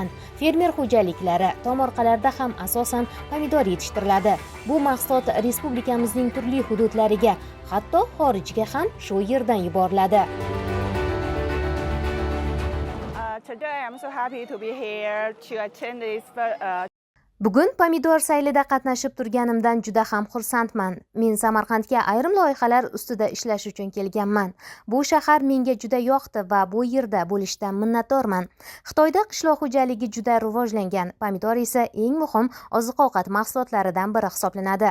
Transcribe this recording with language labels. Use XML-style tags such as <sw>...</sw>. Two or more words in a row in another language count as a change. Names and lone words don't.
<uz>Fermer xo'jaliklari tomorqalarda ham asosan pomidor yetishtiriladi. Bu mahsulot respublikamizning turli hududlariga, hatto xorijga ham shu yerdan yuboriladi.</uz> <en>Today I'm so happy to be here to attend this</en> <uz>Bugun pomidor saylida qatnashib turganimdan juda ham xursandman. Men Samarqandga ayrim loyihalar ustida ishlash uchun kelganman. Bu shahar menga juda yoqdi va bu yerda bo'lishdan minnatdorman. Xitoyda qishloq xo'jaligi juda rivojlangan, pomidor esa eng muhim oziq-ovqat mahsulotlaridan biri hisoblanadi.</uz>